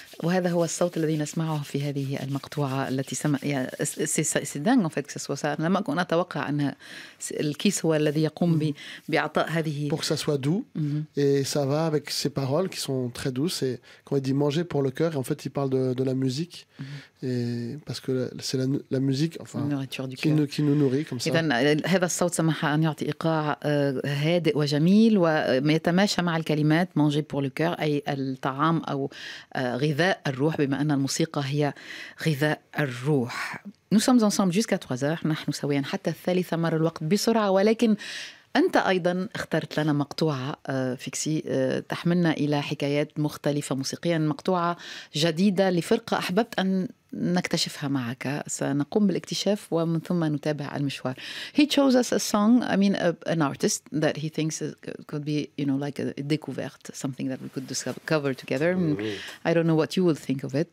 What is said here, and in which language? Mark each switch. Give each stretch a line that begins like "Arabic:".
Arabic: وهذا هو الصوت الذي نسمعه في هذه المقطوعة التي سي دانغ
French: en fait que ce soit ça.
Arabic: أنا لم أكن أتوقع أن الكيس هو الذي يقوم بإعطاء هذه.
French: Pour que ça soit doux, et ça va avec ses paroles qui sont très douces. Et quand il dit manger pour le cœur, et en fait il parle de la musique, et parce que c'est la musique, enfin, qui nous nourrit comme ça.
Arabic: إذن هذا الصوت سمح أن يعطي إيقاع هادئ وجميل ويتماشى مع الكلمات
French: manger pour le cœur،
Arabic: أي الطعام أو غذاء الروح، بما أن الموسيقى هي غذاء الروح.
French: Nous sommes ensemble jusqu'à 3h،
Arabic: نحن سويا حتى 3 مر الوقت بسرعة، ولكن أنت أيضا اخترت لنا مقطوعة فيكسي تحملنا إلى حكايات مختلفة موسيقيا، مقطوعة جديدة لفرقة أحببت أن نكتشفها معك. سنقوم بالاكتشاف ومن ثم نتابع المشوار.
English: He chose us a song, I mean an artist that he thinks could be, you know, like a découverte, something that we could discover together. I don't know what you will think of it.